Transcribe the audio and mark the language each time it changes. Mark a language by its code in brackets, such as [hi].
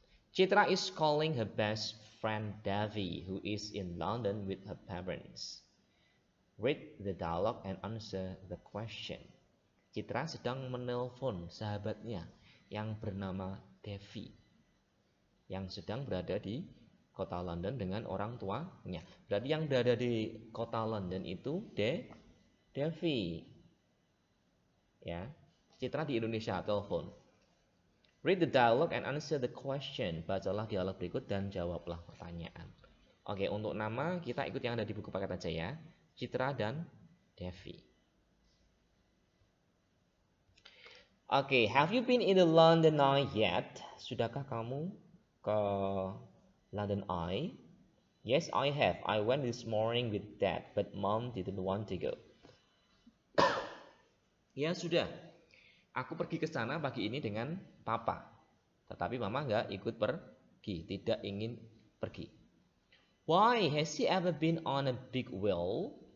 [en] Citra is calling her best friend Devi, who is in London with her parents. Read the dialogue and answer the question. [id] Citra sedang menelpon sahabatnya yang bernama Devi, yang sedang berada di kota London dengan orang tuanya. Berarti yang berada di kota London itu Devi. Ya, Citra di Indonesia telepon. [en] Read the dialogue and answer the question. [id] Bacalah dialog berikut dan jawablah pertanyaan. Oke, untuk nama kita ikut yang ada di buku paket aja ya. Citra dan Devi. [en] Okay, have you been in the London Eye yet? [id] Sudahkah kamu ke London Eye? [en] Yes, I have. I went this morning with Dad, but Mom didn't want to go. [id] Ya sudah, aku pergi ke sana pagi ini dengan Papa, tetapi Mama nggak ikut pergi, tidak ingin pergi. [en] Why? Has he ever been on a big wheel?